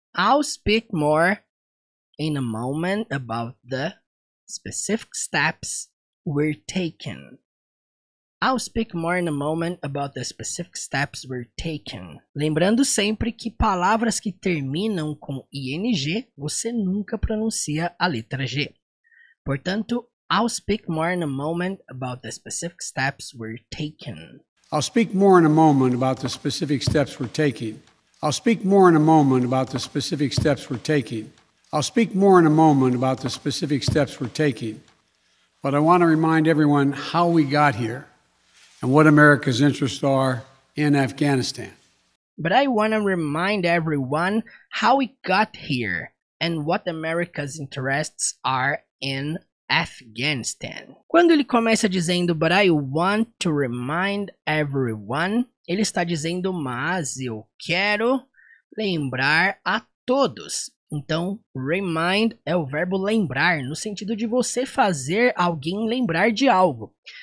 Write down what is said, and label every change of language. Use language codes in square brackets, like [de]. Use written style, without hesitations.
[en] I'll speak more in a moment about the specific steps we're taking. I'll speak more in a moment about the specific steps we're taking. [pt] Lembrando sempre que palavras que terminam com ing, você nunca pronuncia a letra G. Portanto, [en] I'll speak more in a moment about the specific steps we're taking. I'll speak more in a moment about the specific steps we're taking. I'll speak more in a moment about the specific steps we're taking. I'll speak more in a moment about the specific steps we're taking. But I want to remind everyone how we got here and what America's interests are in Afghanistan. But I want to remind everyone how we got here and what America's interests are in Afghanistan. [pt] Quando ele começa dizendo [en] but I want to remind everyone, [pt] ele está dizendo mas eu quero lembrar a todos. Então, remind é o verbo lembrar, no sentido de você fazer alguém lembrar de algo.